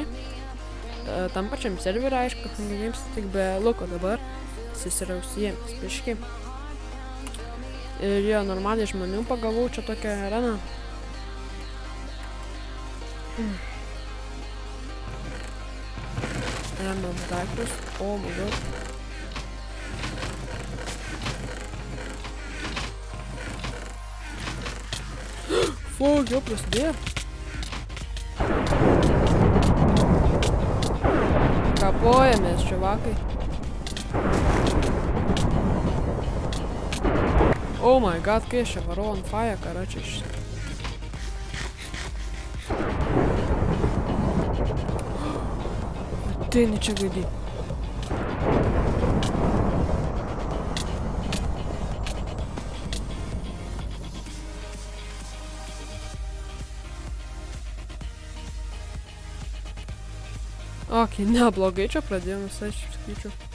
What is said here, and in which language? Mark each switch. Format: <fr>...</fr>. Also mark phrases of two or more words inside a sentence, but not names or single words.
<lt>Tam pačiam serverį, aišku, Hunger Games, tik be Luko dabar. Jis yra užsiėmęs biškį. Ir jo, normaliai žmonių pagavau čia tokią areną. Random daiktus. O,</lt> <en>my god.</en> <lt>Fuck, jau prasidėjo. Kapojamės, čuvakai.</lt> <en>Oh my god,</en> <lt>kai aš čia varau</lt> <en>on fire,</en> <lt>karačiai. Ateini čia gaidį. Ok, neblogai čia pradėjom visai, aš sakyčiau.</lt>